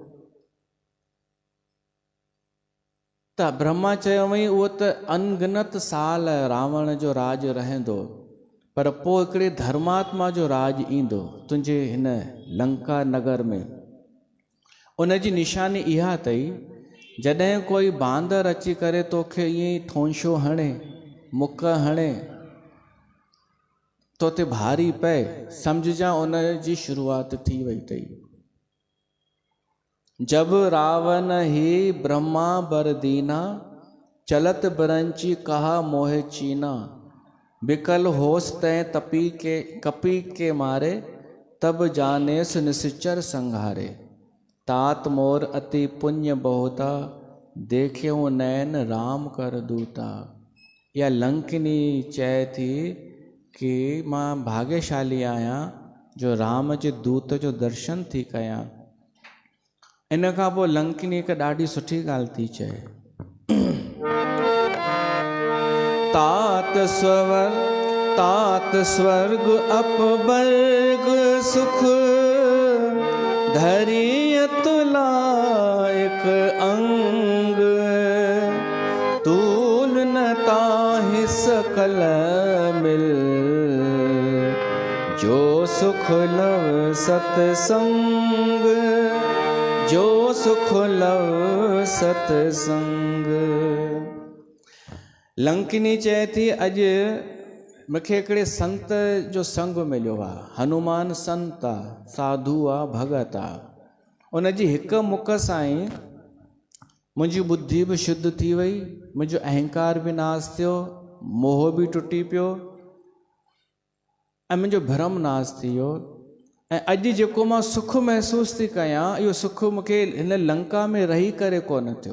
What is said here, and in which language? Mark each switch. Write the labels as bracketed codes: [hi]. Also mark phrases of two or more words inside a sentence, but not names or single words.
[sd] त ब्रह्मा चयो हुअईं उहो त अनगिनत साल रावण जो राज रहंदो, पर पोइ हिकिड़े धर्मात्मा जो राज ईंदो तुंहिंजे हिन लंका नगर में। उन जी निशानी इहा अथई, जॾहिं कोई बांदर अची करे तोखे ईअं ई थोंशो हणे, मुक हणे, तो ते भारी पए, सम्झजां उन जी शुरूआत थी वई अथई। [awa] जब रावण ही ब्रह्मा बर दीना, चलत बरंची कहा मोहे चीना, बिकल होस तय कपी के मारे, तब जानेस निश्चर संघारे, तात मोर अति पुण्य बहुता, देख्यो नैन राम कर दूता। [sd] या लंकिनी चए थी कि मां भाग्यशाली आहियां जो राम जे दूत जो दर्शन थी कयां। इन खां पोइ लंकिनी हिकु ॾाढी सुठी ॻाल्हि थी चए, [awa] तात स्वर्ग अपवर्ग सुख, धरी तुला एक अंग, तूल न ताहि सकल मिल, जो सुख लव सतसंग, जो सुख लव सतसंग। [sd] लंकिनी चए थी अॼु मूंखे हिकिड़े संत जो संग मिलियो आहे। हनुमान संत आहे, साधु आहे, भगत आहे। उन जी हिकु मुख सां ई मुंहिंजी बुद्धि बि शुद्ध थी वई, मुंहिंजो अहंकार बि नाश थियो, मोह बि टुटी पियो ऐं मुंहिंजो भ्रम नाश थी वियो। ऐं अॼु जेको मां सुख महसूस थी कयां, इहो सुख मूंखे हिन लंका में रही करे कोन थियो।